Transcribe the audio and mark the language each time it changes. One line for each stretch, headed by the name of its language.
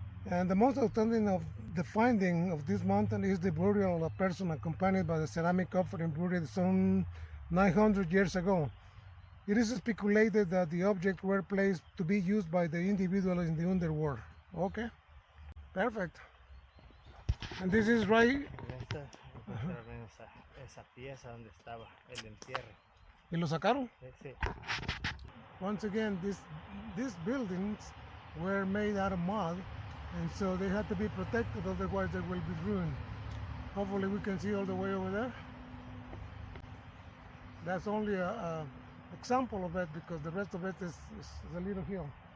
English: And the most outstanding of the finding of this mountain is the burial of a person accompanied by the ceramic offering buried some 900 years ago. It is speculated that the objects were placed to be used by the individual in the underworld. Okay, perfect. And this is right.
Spanish: Esta, encontraron esa pieza donde estaba el entierro. ¿Y lo sacaron? Sí.
English: Once again, these buildings were made out of mud, and so they had to be protected, otherwise they will be ruined. Hopefully we can see all the way over there. That's only a example of it, because the rest of it is a little hill.